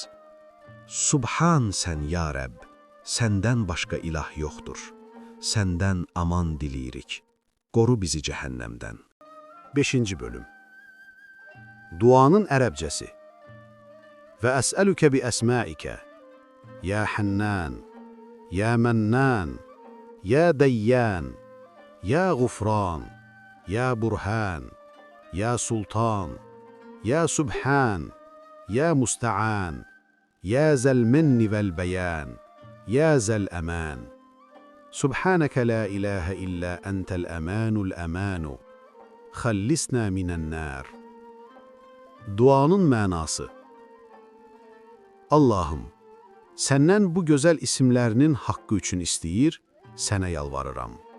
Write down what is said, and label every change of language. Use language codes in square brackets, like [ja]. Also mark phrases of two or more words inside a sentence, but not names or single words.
[az] Subhan sən ya Rəbb, səndən başqa ilah yoxdur. Səndən aman diləyirik. Qoru bizi cəhənnəmdən. 5. bölüm. Duanın ərəbcəsi. [ar] وأسألك بأسمائك, يا حنان، يا منان، يا ديان، يا غفران، يا برهان، يا سلطان، يا سبحان، يا مستعان، يا ذا المن والبيان، يا ذا الأمان. سبحانك لا إله إلا أنت الأمان الأمان، خلصنا من النار. [az] Duanın mənası. Allahım, səndən bu gözəl isimlərinin haqqı üçün istəyir, sənə yalvarıram.